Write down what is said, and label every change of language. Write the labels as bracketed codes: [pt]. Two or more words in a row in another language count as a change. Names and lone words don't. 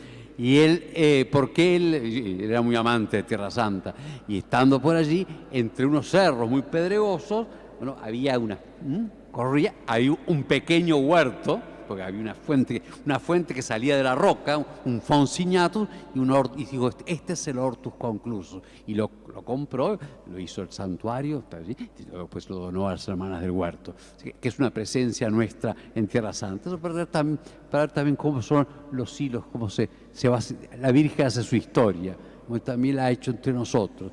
[es] Y él, porque él era muy amante de Tierra Santa, y estando por allí, entre unos cerros muy pedregosos, bueno, había había un pequeño huerto, porque había una fuente que salía de la roca, un [la] fons signatus, [es] y digo, este es el Hortus Conclusus. Y lo compró, lo hizo el santuario, y después lo donó a las hermanas del huerto. Así que es una presencia nuestra en Tierra Santa. Eso para ver también cómo son los hilos, cómo la Virgen hace su historia, como también la ha hecho entre nosotros.